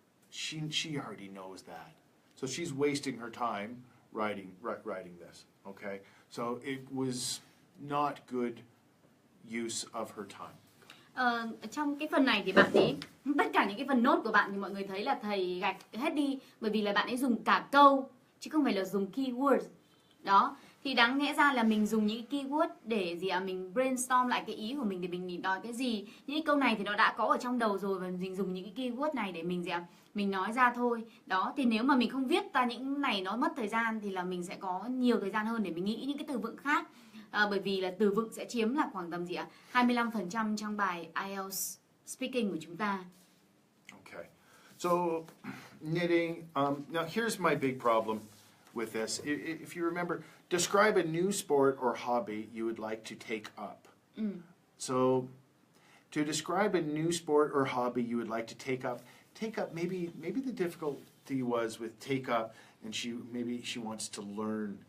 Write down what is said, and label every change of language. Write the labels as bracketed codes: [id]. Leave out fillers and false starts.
[en] She already knows that. So she's wasting her time writing this, okay? So it was not good use of her time. [vi] Trong cái phần này thì bạn ấy, tất cả những cái phần nốt của bạn thì mọi người thấy là thầy gạch hết đi, bởi vì là bạn ấy dùng cả câu chứ không phải là dùng keyword. Đó, thì đáng lẽ ra là mình dùng những keyword để mình brainstorm lại cái ý của mình, để mình nói cái gì. Những cái câu này thì nó đã có ở trong đầu rồi, và mình dùng những cái keyword này để mình nói ra thôi. Đó, thì nếu mà mình không viết ra những này nó mất thời gian, thì là mình sẽ có nhiều thời gian hơn để mình nghĩ những cái từ vựng khác. Bởi vì là từ vựng sẽ chiếm là khoảng tầm 25% trong bài IELTS speaking của chúng ta. [en] Okay. So knitting, now here's my big problem with this. If you remember, describe a new sport or hobby you would like to take up. So to describe a new sport or hobby you would like to take up, maybe the difficulty was with take up, and maybe she wants to learn.